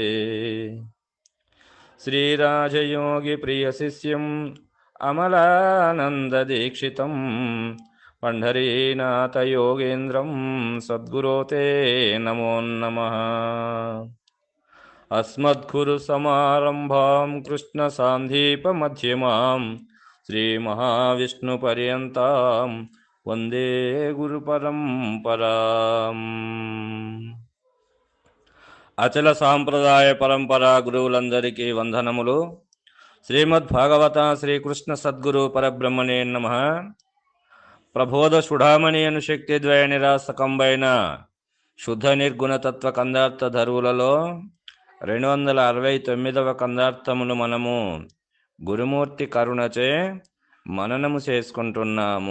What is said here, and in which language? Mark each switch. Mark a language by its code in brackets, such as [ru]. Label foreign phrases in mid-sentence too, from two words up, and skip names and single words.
[sa] श्रीराजयोगी प्रियशिष्यम् अमलानन्ददीक्षितं पंढरीनाथ योगेन्द्रं सद्गुरो ते नमो नमः। अस्मद्गुरुसमारम्भां कृष्णसान्धीपमध्यमां श्रीमहाविष्णुपर्यन्तां वन्दे गुरुपरम्पराम्। [te] అచల సాంప్రదాయ పరంపర గురువులందరికీ వందనములు. [sa] శ్రీమద్భాగవత శ్రీకృష్ణ సద్గురు పరబ్రహ్మణే నమః. [te] ప్రబోధ సుడామణి అను శక్తి ద్వయ నిరాసకంబైన శుద్ధ నిర్గుణతత్వ కందార్థ ధరువులలో 269వ కందార్థమును మనము గురుమూర్తి కరుణచే మననము చేసుకుంటున్నాము.